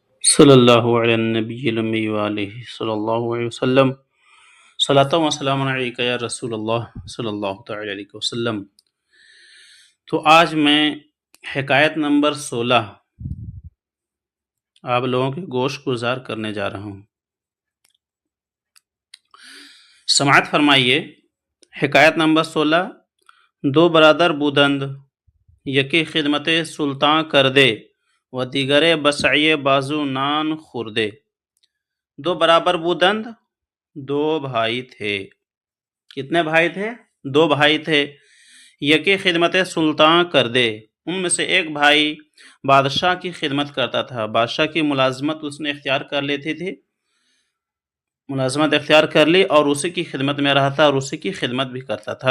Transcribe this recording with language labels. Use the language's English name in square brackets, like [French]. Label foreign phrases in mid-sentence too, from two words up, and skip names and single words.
[Arabic] صلی اللہ علیہ النبی الامی وآلہ صلی اللہ علیہ وسلم صلاۃ و سلام علیکہ یا رسول اللہ صلی اللہ تعالی علیہ وسلم۔ [Urdu] تو آج میں حکایت نمبر 16 آپ لوگوں کے گوشت گزار کرنے جا رہا ہوں۔ سماعت فرمائیے۔ حکایت نمبر 16۔ [Persian] دو برادر بودند، یکی خدمت سلطان کر دے و دیگرے بسعی بازو نان خوردے۔ دو برابر بودند، [Urdu] دو بھائی تھے۔ کتنے بھائی تھے؟ دو بھائی تھے۔ [Persian] یکی خدمت سلطان کر دے، [Urdu] ان میں سے ایک بھائی بادشاہ کی خدمت کرتا تھا، بادشاہ کی ملازمت اس نے اختیار کر لیتی تھی، ملازمت اختیار کر لی اور اسی کی خدمت میں رہا تھا اور اسی کی خدمت بھی کرتا تھا۔